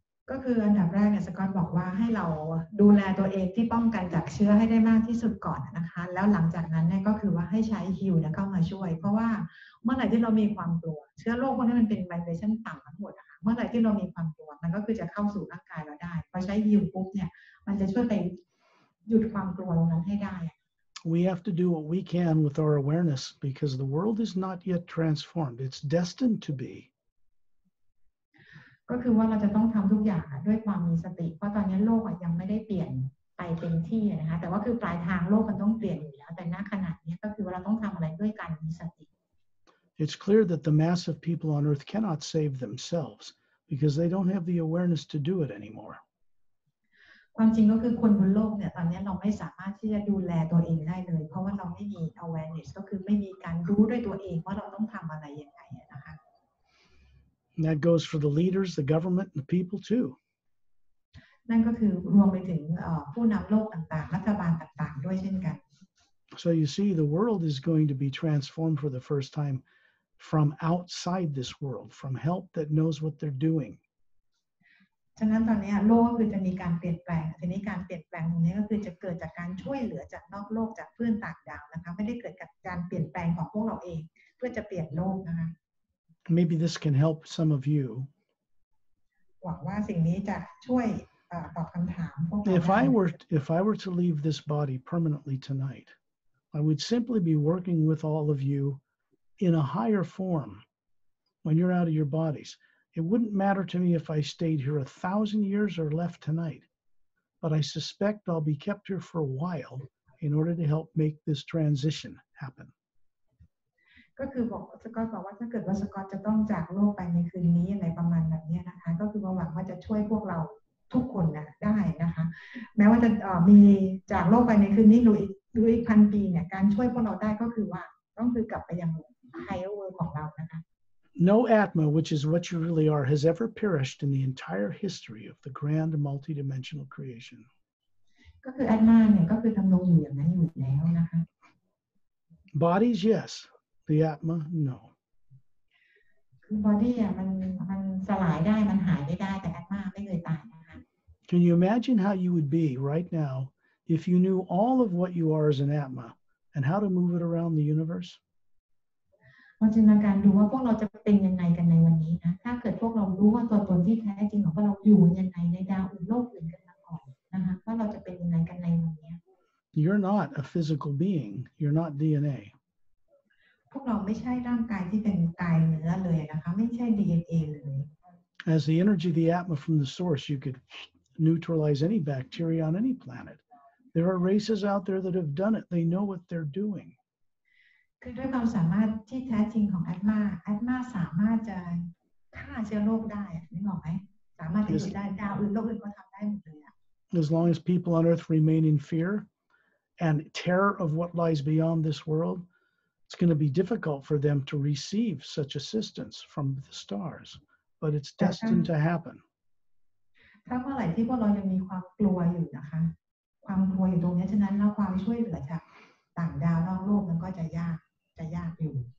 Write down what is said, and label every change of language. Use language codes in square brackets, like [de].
[th] ก็คืออันดับแรกเนี่ยสกอตบอกว่าให้เราดูแลตัวเองที่ป้องกันจากเชื้อให้ได้มากที่สุดก่อนนะคะแล้วหลังจากนั้นเนี่ยก็คือว่าให้ใช้ฮิวเนี่ยเข้ามาช่วยเพราะว่าเมื่อไหร่ที่เรามีความกลัวเชื้อโรคพวกนี้มันเป็นไวเบรชั่นต่ำทั้งหมดนะคะเมื่อไหร่ที่เรามีความกลัวมันก็คือจะเข้าสู่ร่างกายเราได้พอใช้ฮิวปุ๊บเนี่ยมันจะช่วยไปหยุดความกลัวตรงนั้นให้ได้ [en] We have to do what we can with our awareness because the world is not yet transformed. It's destined to be. [th] ก็คือว่าเราจะต้องทำทุกอย่างด้วยความมีสติเพราะตอนนี้โลกยังไม่ได้เปลี่ยนไปเต็มที่นะคะแต่ว่าคือปลายทางโลกมันต้องเปลี่ยนอยู่แล้วแต่ณขณะนี้ก็คือว่าเราต้องทำอะไรด้วยการมีสติ [en] It's clear that the mass of people on earth cannot save themselves because they don't have the awareness to do it anymore. [th] ความจริงก็คือคนบนโลกเนี่ยตอนนี้เราไม่สามารถที่จะดูแลตัวเองได้เลยเพราะว่าเราไม่มี awareness ก็คือไม่มีการรู้ด้วยตัวเองว่าเราต้องทำอะไรยังไงนะคะ [en] And that goes for the leaders, the government, and the people too. [th] นั่นก็คือรวมไปถึงผู้นำโลกต่างๆรัฐบาลต่างๆด้วยเช่นกัน [en] So you see, the world is going to be transformed for the first time from outside this world, from help that knows what they're doing. [th] ฉะนั้นตอนนี้โลกก็คือจะมีการเปลี่ยนแปลงทีนี้การเปลี่ยนแปลงตรงนี้ก็คือจะเกิดจากการช่วยเหลือจากนอกโลกจากเพื่อนต่างดาวนะคะไม่ได้เกิดจากการเปลี่ยนแปลงของพวกเราเองเพื่อจะเปลี่ยนโลกนะคะ [en] Maybe this can help some of you. [th] หวังว่าสิ่งนี้จะช่วยตอบคำถามพวกเรา [en] If I were to leave this body permanently tonight, I would simply be working with all of you in a higher form when you're out of your bodies. It wouldn't matter to me if I stayed here 1,000 years or left tonight, but I suspect I'll be kept here for a while in order to help make this transition happen. [th] ก็คือบอกสกอตบอกว่าถ้าเกิดว่าสกอตจะต้องจากโลกไปในคืนนี้อะไรประมาณแบบนี้นะคะก็คือหวังว่าจะช่วยพวกเราทุกคนนะได้นะคะแม้ว่าจะมีจากโลกไปในคืนนี้หรืออีก1,000 ปีเนี่ยการช่วยพวกเราได้ก็คือว่าต้องคือกลับไปยัง [en] higher world [th] ของเรานะคะ [en] No Atma, which is what you really are, has ever perished in the entire history of the grand multidimensional creation. [th] ก็คือ Atma เนี่ยก็คือดำรงอยู่อย่างนั้นอยู่แล้วนะคะ [en] Bodies, yes. The Atma, no. [th] คือ body มันสลายได้มันหายไม่ได้แต่ Atma ไม่เคยตายนะคะ [en] Can you imagine how you would be right now if you knew all of what you are as an Atma and how to move it around the universe? [th] ลองจินตนาการดูว่าพวกเราจะเป็นยังไงกันในวันนี้นะถ้าเกิดพวกเรารู้ว่าตัวตนที่แท้จริงของพวกเราอยู่ยังไงในดาวอื่นโลกอื่นกันมาก่อนนะคะว่าเราจะเป็นยังไงกันในวันนี้ [en] You're not a physical being. You're not DNA. [th] พวกเราไม่ใช่ร่างกายที่เป็นกายเนื้อเลยนะคะไม่ใช่ DNA เลย [en] As the energy of the Atma from the source, you could neutralize any bacteria on any planet. There are races out there that have done it. They know what they're doing. [th] คือด้วยความสามารถที่แท้จริงของ Atma สามารถจะฆ่าเชื้อโรคได้นึกออกไหมสามารถจะอยู่ได้ดาวอื่นโลกอื่นก็ทำได้หมดเลย [en] As long as people on Earth remain in fear and terror of what lies beyond this world, it's going to be difficult for them to receive such assistance from the stars, but it's destined to happen. [th] ถ้าเมื่อไหร่ที่พวกเรายังมีความกลัวอยู่นะคะความกลัวอยู่ตรงนี้ฉะนั้นแล้วความช่วยเหลือจากต่างดาวนอกโลกมันก็จะยากอยู่